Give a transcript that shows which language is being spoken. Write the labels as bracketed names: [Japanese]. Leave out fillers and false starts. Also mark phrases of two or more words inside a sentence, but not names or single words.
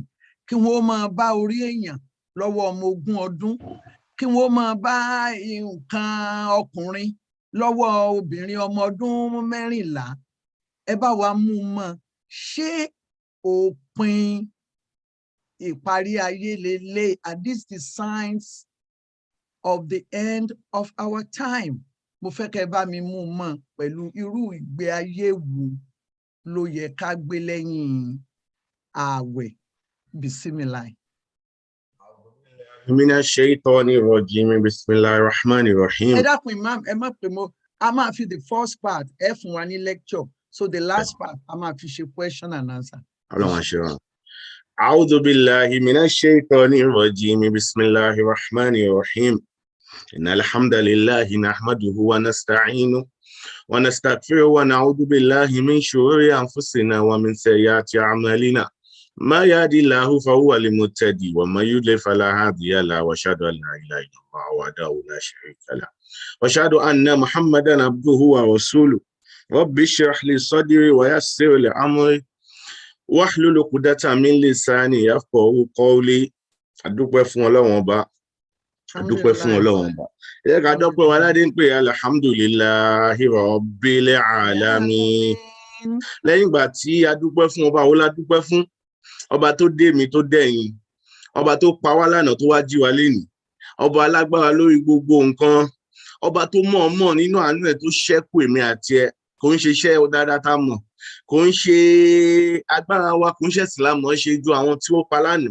[Yoruba] Kí wọ́n máa bá orí èèyàn lọ́wọ́ ọmọ 20 ọdún, kí wọ́n máa bá nǹkan ọkùnrin lọ́wọ́ obìnrin ọmọ ọdún 14. Ẹ bá wa mú mọ́, ṣé òpin ìparí ayé lélẹ̀? [English] Are these the signs of the end of our time? [Yoruba] Mo fẹ́ kẹ́ bá mi mú mọ́ pẹ̀lú irú ìgbé ayé wo ló yẹ ká gbé lẹ́yìn ààwẹ̀. Bismillah. [Arabic] من الشيطان الرجيم بسم الله الرحمن الرحيم. [Yoruba] Ẹ dákun Imam, ẹ má pè mọ́, a máa fi [English] the first part [Yoruba] ẹ fún wa ní lecture, [English] so the last part [Yoruba] a máa fi ṣe [English] question and answer. [Yoruba] Ọlọ́run àṣírà. [Arabic] أعوذ بالله من الشيطان الرجيم بسم الله الرحمن الرحيم. إن الحمد لله نحمده ونستعينه ونستغفره ونعوذ بالله من شرور أنفسنا ومن سيئات أعمالنا. ما يهدي الله فهو المهتدي ومن يضلل فلا هادي له واشهد ان لا اله الا الله وحده لا شريك له واشهد ان محمدا عبده ورسوله رب اشرح لي صدري ويسر لي امري واحلل عقدة من لساني يفقهوا قولي. [Yoruba] Adúpẹ́ fún Ọlọ́run Ọba, adúpẹ́ fún Ọlọ́run Ọba. Ẹ ká dúpẹ́ wa ládé ń pè [Arabic] الحمد لله رب العالمين. [Yoruba] Lẹ́yìn ìgbà tí adúpẹ́ fún ọba wo la dúpẹ́ fún? Ọba tó dé mi tó dẹ̀yìn, ọba tó pa wá lánàá tó wá jí wa lénìí, ọba alágbára lórí gbogbo nǹkan, ọba tó mọ̀ọ́mọ̀ nínú àánú ẹ̀ tó ṣẹ́kù èmi àti ẹ. Kò ń ṣe iṣẹ́ dáadáa tá mọ̀, kò ń ṣe agbára wa, kò ń ṣe ìsìlámù ṣe ju àwọn tí ó pa lánàá.